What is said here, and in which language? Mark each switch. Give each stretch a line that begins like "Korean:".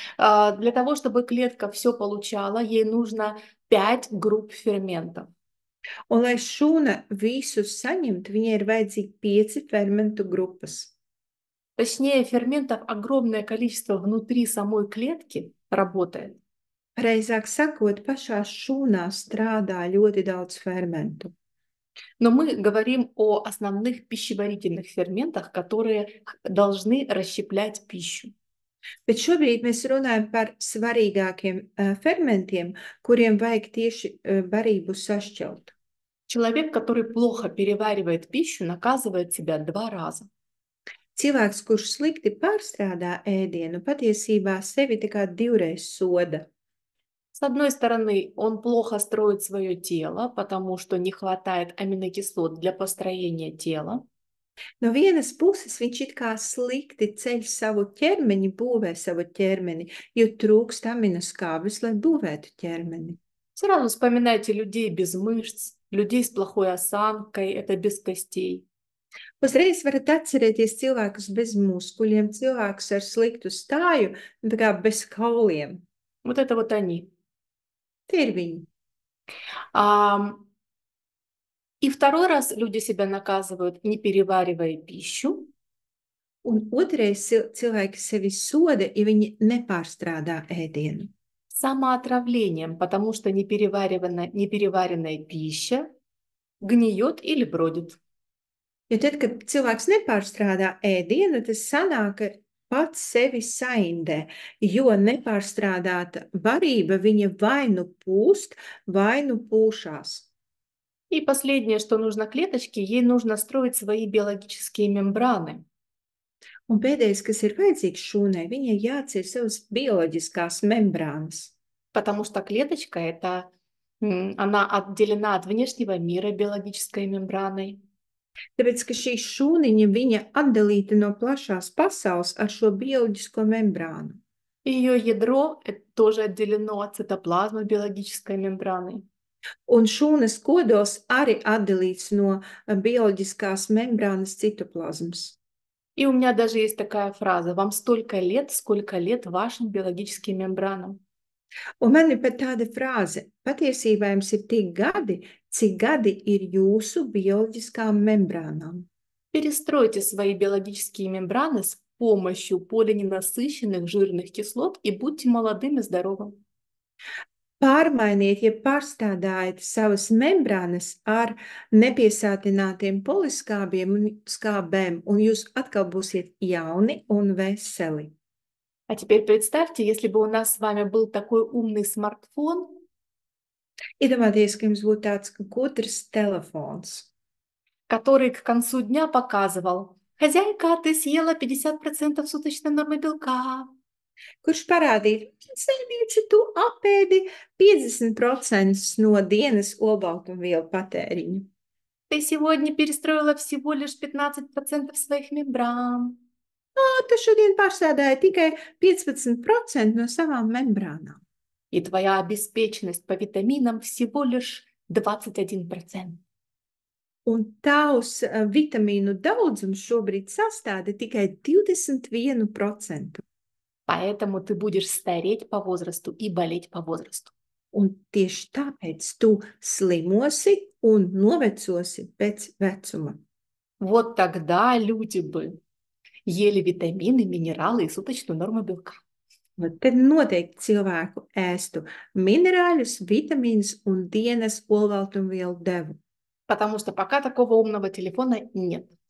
Russian: Для того, чтобы клетка все получала, ей нужно 5 групп ферментов.
Latvian: Un, lai šūna visu saņemtu, viņai ir vajadzīgi 5 fermentu grupas.
Russian: Точнее, ферментов огромное количество внутри самой клетки работает.
Latvian: Pareizāk sakot, pašā šūnā strādā ļoti daudz fermentu.
Russian: Но мы говорим о основных пищеварительных ферментах, которые должны расщеплять пищу.
Latvian: Bet šobrīd mēs runājam par svarīgākiem fermentiem, kuriem vajag tieši barību sašķelt.
Russian: Человек, который плохо переваривает пищу, наказывает себя 2 раза.
Latvian: Cilvēks, kurš slikti pārstrādā ēdienu, patiesībā sevi tā kā 2 reizes soda.
Russian: С одной стороны, он плохо строит свое тело, потому что не хватает аминокислот для построения тела.
Latvian: No vienas puses viņš it kā slikti ceļ savu ķermeni, būvē savu ķermeni, jo trūkst aminoskābes, lai būvētu ķermeni.
Russian: Сразу вспоминайте людей без мышц, людей с плохой осанкой, это без костей.
Latvian: Uzreiz varat atcerēties cilvēkus bez muskuļiem, cilvēkus ar sliktu stāju, tā kā bez kauliem.
Russian: Вот это вот они.
Latvian: Tie ir viņi.
Russian: И второй раз люди себя наказывают, не переваривая пищу.
Latvian: Un otrais cilvēki sevi soda, ja viņi nepārstrādā ēdienu.
Russian: Самоотравлением, потому что непереваренная пища гниет или бродит.
Latvian: Jo tad, kad cilvēks nepārstrādā ēdienu, tas sanāk, ka pats sevi saindē, jo nepārstrādāta barība viņa vai nu pūst, vai nu pūšās.
Russian: И последнее, что нужно клеточке, ей нужно строить свои биологические мембраны.
Latvian: Un pēdējais, kas ir vajadzīgs šūnai, viņai jācier savas bioloģiskās membrānas.
Russian: Потому что клеточка она отделена от внешнего мира биологической мембраной.
Latvian: Tāpēc, ka šī šūniņa, viņa atdalīta no plašās pasaules ar šo bioloģisko membrānu.
Russian: Ее ядро тоже отделено от цитоплазмы биологической мембраной.
Latvian: Un šūnas kodols arī atdalīts no bioloģiskās membrānas citoplazmas.
Russian: И у меня даже есть такая фраза: вам столько лет, сколько лет вашим биологическим мембранам.
Latvian: Un man ir pat tāda frāze: patiesībā jums ir tik gadi, cik gadi ir jūsu bioloģiskām membrānām.
Russian: Перестройте свои биологические мембраны с помощью полиненасыщенных жирных кислот и будьте молодым и здоровым.
Latvian: Pārmainiet, ja pārstrādājat savas membrānas ar nepiesātinātiem poliskābēm, un jūs atkal būsiet jauni un veseli.
Russian: А теперь представьте, если бы у нас с вами был такой умный смартфон,
Latvian: Iedomājieties, ka jums būtu tāds gudrs telefons,
Russian: который к концу дня показывал: хозяйка, ты съела 50% суточной нормы белка.
Latvian: kurš parādītu, sēdīči, tu apēdi 50% no dienas olbaltumvielu patēriņu.
Russian: Ты сегодня перестроила всего лишь 15% своих мембран.
Latvian: Tu šodien pārstrādāji tikai 15% no savām membrānām.
Russian: И твоя обеспеченность по витаминам всего лишь 21%.
Latvian: Un tavs vitamīnu daudzums šobrīd sastāda tikai 21%.
Russian: Поэтому ты будешь стареть по возрасту и болеть по возрасту.
Latvian: Un tieši tāpēc tu slimosi un novecosi pēc vecuma.
Russian: Вот тогда люди бы ели витамины, минералы и суточную норму белка.
Latvian: Tad noteikti cilvēku ēstu minerāļus, vitamīnus un dienas olbaltumvielu devu.
Russian: Потому что пока такого умного телефона нет.